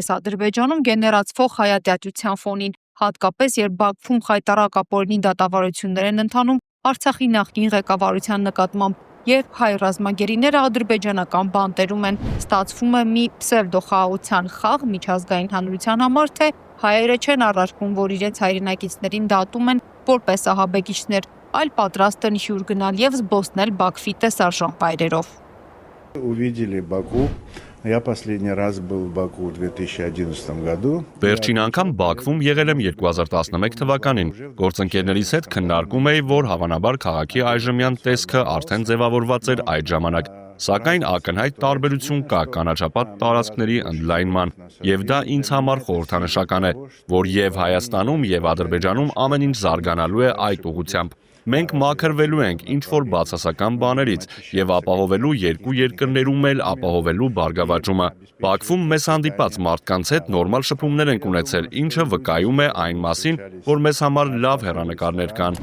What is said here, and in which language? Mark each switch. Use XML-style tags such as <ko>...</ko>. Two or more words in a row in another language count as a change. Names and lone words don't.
<hy>Ադրբեջանում գեներացվող հայատյացության ֆոնին, հատկապես երբ Բաքվում խայտառակ ապօրինի դատավարություններ են ընթանում Արցախի նախկին ղեկավարության նկատմամբ, երբ հայ ռազմագերիները ադրբեջանական բանտերում են, ստացվում է մի պսևդոխաղաղության խաղ միջազգային հանրության համար, թե հայերը չեն առարկում, որ իրենց հայրենակիցներին դատում են որպես ահաբեկիչներ, այլ պատրաստ են հյուր գնալ և զբոսնել Բաքվի տեսարժան վայրերով։</hy> <ru>Увидели Баку. Я последний раз был в Баку в 2011 году.</ru> <hy>Վերջին անգամ Բաքվում եղել եմ 2011 թվականին։ Գործընկերներիս հետ քննարկում էի, որ հավանաբար քաղաքի այժմյան տեսքը արդեն ձևավորված էր այդ ժամանակ։ Սակայն ակնհայտ տարբերություն կա կանաչապատ տարածքների ընդլայնման, եւ դա ինձ համար խորհրդանշական է, որ եւ Հայաստանում եւ Ադրբեջանում ամեն ինչ զարգանալու է այդ ուղղությամբ։ Մենք մաքրվելու ենք ինչ-որ բացասական բաներից եւ ապահովելու երկու երկրներում էլ ապահովելու բարգավաճումը։ Բաքվում մեզ հանդիպած մարդկանց հետ նորմալ շփումներ ենք ունեցել, ինչը վկայում է այն մասին, որ մեզ համար լավ հեռանկարներ կան։</hy>